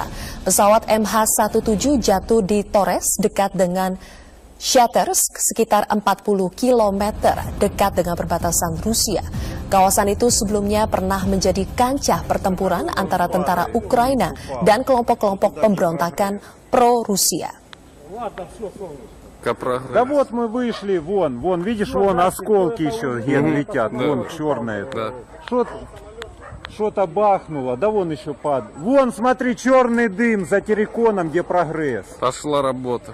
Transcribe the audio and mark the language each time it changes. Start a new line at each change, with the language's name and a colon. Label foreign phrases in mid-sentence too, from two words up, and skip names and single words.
Indonesian: Pesawat MH17 jatuh di Torres dekat dengan Shatersk sekitar 40 km dekat dengan perbatasan Rusia. Kawasan itu sebelumnya pernah menjadi kancah pertempuran antara tentara Ukraina dan kelompok-kelompok pemberontakan pro-Rusia.
Russian: Да вот мы вышли, вон, видишь, вон осколки еще летят, вон черное. Да. Что-то бахнуло, да вон еще падает. Вон, смотри, черный дым за терриконом, где прогресс. Пошла работа.